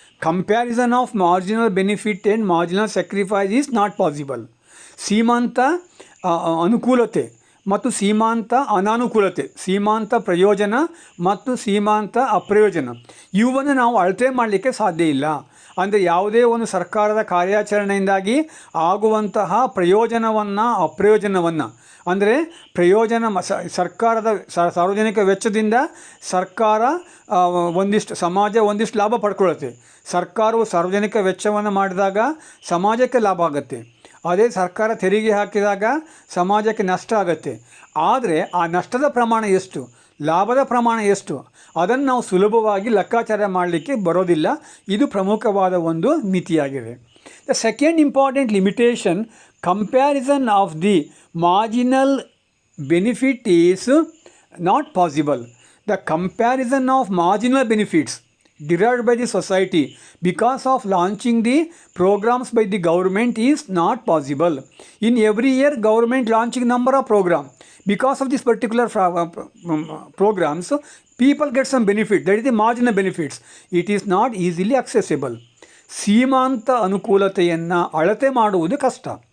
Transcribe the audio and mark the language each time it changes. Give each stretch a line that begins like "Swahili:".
English: Comparison of marginal benefit and marginal sacrifice is not possible.
Kannada: ಸೀಮಾಂತ ಅನುಕೂಲತೆ ಮತ್ತು ಸೀಮಾಂತ ಅನಾನುಕೂಲತೆ, ಸೀಮಾಂತ ಪ್ರಯೋಜನ ಮತ್ತು ಸೀಮಾಂತ ಅಪ್ರಯೋಜನ ಇವನ್ನು ನಾವು ಅಳತೆ ಮಾಡಲಿಕ್ಕೆ ಸಾಧ್ಯ ಇಲ್ಲ. ಅಂದರೆ ಯಾವುದೇ ಒಂದು ಸರ್ಕಾರದ ಕಾರ್ಯಾಚರಣೆಯಿಂದಾಗಿ ಆಗುವಂತಹ ಪ್ರಯೋಜನವನ್ನು, ಅಪ್ರಯೋಜನವನ್ನು, ಅಂದರೆ ಪ್ರಯೋಜನ ಸರ್ಕಾರದ ಸಾರ್ವಜನಿಕ ವೆಚ್ಚದಿಂದ ಸರ್ಕಾರ ಸಮಾಜ ಒಂದಿಷ್ಟು ಲಾಭ ಪಡ್ಕೊಳ್ಳುತ್ತೆ. ಸರ್ಕಾರವು ಸಾರ್ವಜನಿಕ ವೆಚ್ಚವನ್ನು ಮಾಡಿದಾಗ ಸಮಾಜಕ್ಕೆ ಲಾಭ ಆಗುತ್ತೆ. ಅದೇ ಸರ್ಕಾರ ತೆರಿಗೆ ಹಾಕಿದಾಗ ಸಮಾಜಕ್ಕೆ ನಷ್ಟ ಆಗುತ್ತೆ. ಆದರೆ ಆ ನಷ್ಟದ ಪ್ರಮಾಣ ಎಷ್ಟು, ಲಾಭದ ಪ್ರಮಾಣ ಎಷ್ಟು, ಅದನ್ನು ನಾವು ಸುಲಭವಾಗಿ ಲೆಕ್ಕಾಚಾರ ಮಾಡಲಿಕ್ಕೆ ಬರೋದಿಲ್ಲ. ಇದು ಪ್ರಮುಖವಾದ ಒಂದು ಮಿತಿಯಾಗಿದೆ.
English: The second important limitation, comparison of the marginal benefit is not possible. The comparison of marginal benefits derived by the society because of launching the programs by the government is not possible. In every year government launching number of programs. Because of this particular programs, people get some benefit, that is the marginal benefits. It is not easily accessible.
Kannada: ಸೀಮಾಂತ ಅನುಕೂಲತೆಯನ್ನು ಅಳತೆ ಮಾಡುವುದು ಕಷ್ಟ.